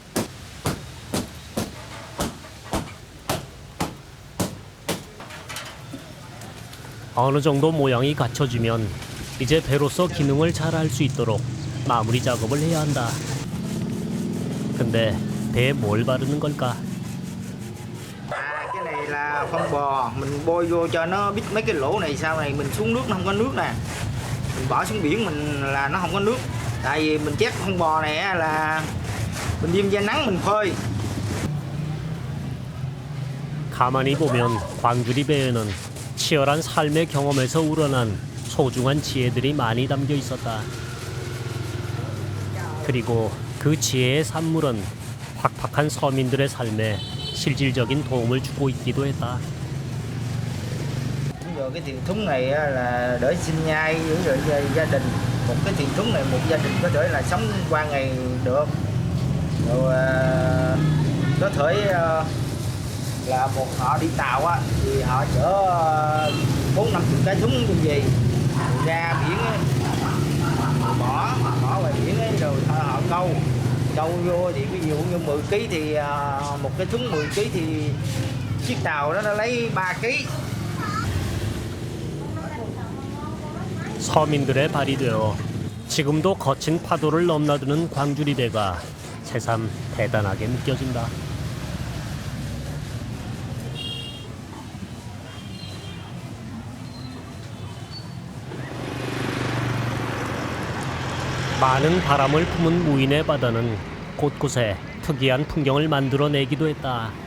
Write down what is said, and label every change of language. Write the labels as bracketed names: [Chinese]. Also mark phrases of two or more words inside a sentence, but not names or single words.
[Korean] 어느 정도 모양이 갖춰지면 이제 배로서 기능을 잘 할 수 있도록 마무리 작업을 해야 한다. 근데 배에 뭘 바르는 걸까? [Vietnamese] Cái này là phân bò, mình bôi vô cho nó biết mấy cái lỗ này sau này mình xuống nước nó không có nước nè. Mình bỏ xuống biển mình là nó không có nước. Tại vì mình chét phân bò này là mình đem ra nắng mình phơi. [Korean] 가만히 보면 광주리배에는 치열한 삶의 경험에서 우러난 소중한 지혜들이 많이 담겨 있었다. 그리고 그 지혜의 산물은 팍팍한 서민들의 삶에 실질적인 도움을 주고 있기도 했다. [Vietnamese] Rồi cái thuyền thúng này là để sinh nhai với gia đình. Một cái thuyền thúng này một gia đình có thể là sống qua ngày được. Rồi có thể là một họ đi tàu á thì họ chở 4-50 cái thúng như gì ra biển ấy, bỏ ngoài biển ấy, rồi họ câu vô thì ví dụ như 10 kg thì một cái thúng 10 kg thì chiếc tàu đó nó lấy 3 kg. [Korean] 서민들의 발이 되어 지금도 거친 파도를 넘나드는 광주리배가 새삼 대단하게 느껴진다. 많은 바람을 품은 무인의 바다는 곳곳에 특이한 풍경을 만들어내기도 했다.